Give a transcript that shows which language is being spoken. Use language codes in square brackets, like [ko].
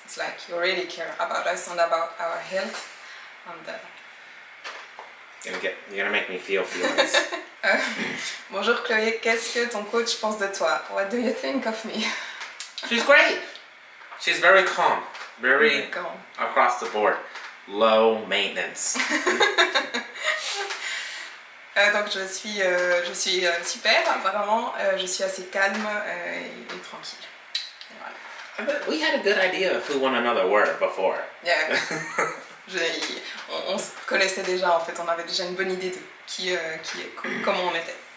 [en] It's like you really care about us and about our health. And You're gonna make me feel feelings. [fr] Bonjour Chloé, qu'est-ce que ton coach pense de toi? [en] What do you think of me? She's great. She's very calm, very calm. Across the board, low maintenance. [fr] Donc je suis super apparemment, je suis assez calme et tranquille. Voilà. [en] We had a good idea of who one another were before. Yeah. [fr] On se connaissait déjà en fait, on avait déjà une bonne idée de comment on était.